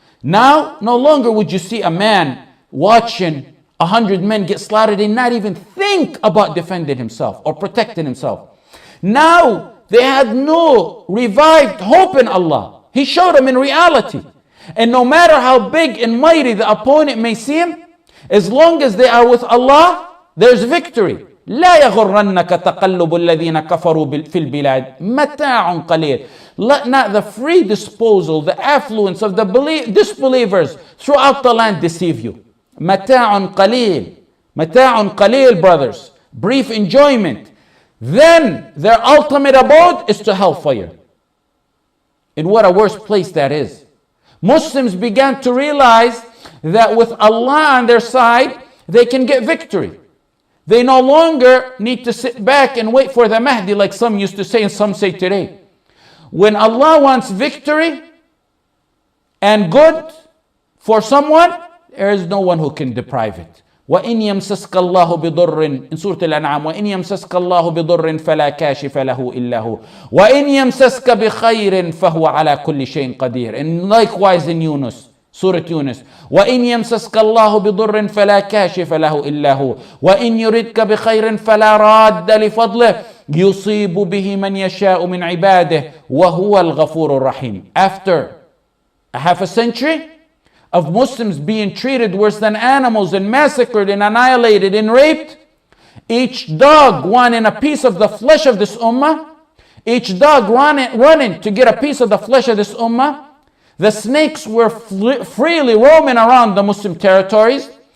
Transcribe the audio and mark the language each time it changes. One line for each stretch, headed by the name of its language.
English: Now, no longer would you see a man watching 100 men get slaughtered and not even think about defending himself or protecting himself. Now, they had no revived hope in Allah. He showed them in reality. And no matter how big and mighty the opponent may seem, as long as they are with Allah, there's victory.
Arabic: لا يغرنك تقلب الذين كفروا في البلاد متاع قليل.
English: Let not the free disposal, the affluence of the disbelievers throughout the land deceive you.
Arabic: متاع قليل. متاع قليل, brothers.
English: Brief enjoyment. Then their ultimate abode is to hellfire. And what a worse place that is. Muslims began to realize that with Allah on their side, they can get victory. They no longer need to sit back and wait for the Mahdi like some used to say and some say today. When Allah wants victory and good for someone, there is no one who can deprive it.
Arabic: وَإِنْ يَمْسَسْكَ اللَّهُ بِضُرٍّ in Surah Al-An'am, وَإِنْ يَمْسَسْكَ اللَّهُ بِضُرٍّ فَلَا كَاشِفَ لَهُ إِلَّا هُوَ وَإِنْ يَمْسَسْكَ بِخَيْرٍ فَهُوَ عَلَى كُلِّ شَيْءٍ قَدِيرٌ.
English: And likewise in Yunus, Surah Yunus,
Arabic: وَإِنْ يَمْسَسْكَ اللَّهُ بِضُرٍّ فَلَا كَاشِفَ لَهُ إِلَّا هُوَ وَإِنْ يُرِدْكَ بِخَيْرٍ فَلَا رَادَّ لِفَضْلِهِ يُصِيبُ بِهِ مَنْ يَشَاءُ مِنْ عِبَادِهِ وَهُوَ الْغَفُورُ الرَّحِيمُ.
English: After a half a century of Muslims being treated worse than animals and massacred and annihilated and raped, each dog wanting a piece of the flesh of this ummah, each dog running to get a piece of the flesh of this ummah, the snakes were freely roaming around the Muslim territories.